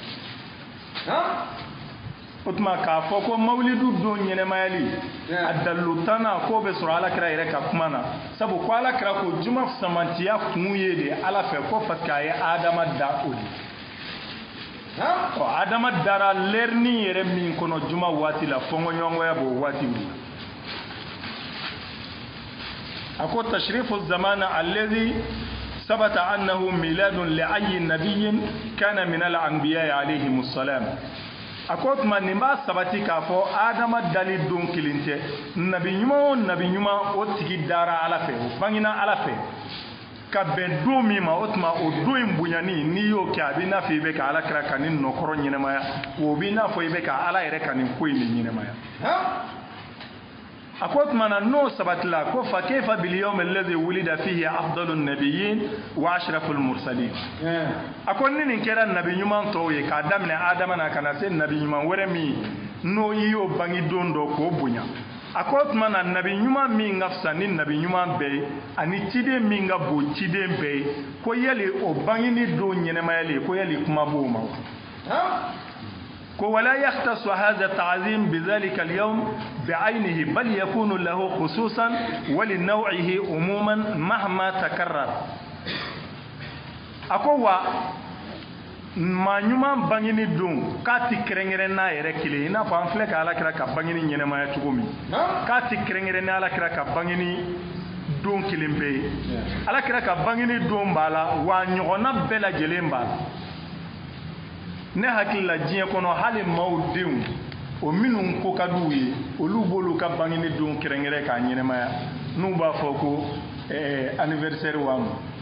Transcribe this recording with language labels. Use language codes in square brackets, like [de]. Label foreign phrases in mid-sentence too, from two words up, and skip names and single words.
[bm] o tuma k'a fɔ ko mawulidu don ɲɛnɛmayali a dalilu tanna k'o bɛ sɔrɔ alakira yɛrɛ ka kuma na sabu ko alakira ko juma samantiya kun ye de ala fɛ ko parce que a ye adama da o de adama dara lɛrini yɛrɛ min kɔnɔ juma waati la fɔnkɔɲɔgɔnya b'o waati de a ko [ar] تشريف الزمان الذي ثبت أنه ميلاد لأي نبي كان من الأنبياء عليهم السلام [bm] a ko tuma nin b'a sabati k'a fɔ adama dali don kelen tɛ nabi ɲuman o nabi ɲuman o tigi dara ala fɛ o bangina ala fɛ ka bɛn don min ma o tuma o don in bonyani n'i y'o kɛ a b'i n'a fɔ i bɛ ka ala kira ka nin nɔkɔrɔ ɲɛnɛmaya o b'i n'a fɔ i bɛ ka ala yɛrɛ ka nin ko in de ɲɛnɛmaya a ko tuma na n'o sabatila ko [ar] فكيف باليوم الذي ولد فيه أفضل النبيين وأشرف المرسلين [bm] a ko ni nin kɛra nabi ɲuman tɔw ye k'a daminɛ adama na ka na se nabi ɲuman wɛrɛ min n'o i y'o bangi don dɔ k'o bonya a ko tuma na nabi ɲuman min ka fisa ni nabi ɲuman bɛɛ ye ani ciden min ka bon ciden bɛɛ ye ko yali o bangini don ɲɛnɛmayali ko yali kuma b'o ma wa ko [ar] ولا يختص هذا التعظيم بذلك اليوم بعينه بل يكون له خصوصا ولنوعه عموما مهما تكرر [bm] ako wa ma ɲuman bangini don k'a ti kɛrɛnkɛrɛn n'a yɛrɛ kelen i n'a fɔ an filɛ ka ala kira ka bangini ɲɛnɛmaya cogo min k'a ti kɛrɛnkɛrɛn ni ala kira ka bangini don kelen bɛɛ ye ala kira ka bangini don b'a la wa ɲɔgɔnna bɛɛ lajɛlen b'a la ne hakili la diɲɛ kɔnɔ hali maaw denw o minnu ko ka d'u ye olu b'olu ka bangini don kɛrɛnkɛrɛn k'a ɲɛnɛmaya n'u b'a fɔ ko anniversaire wa ma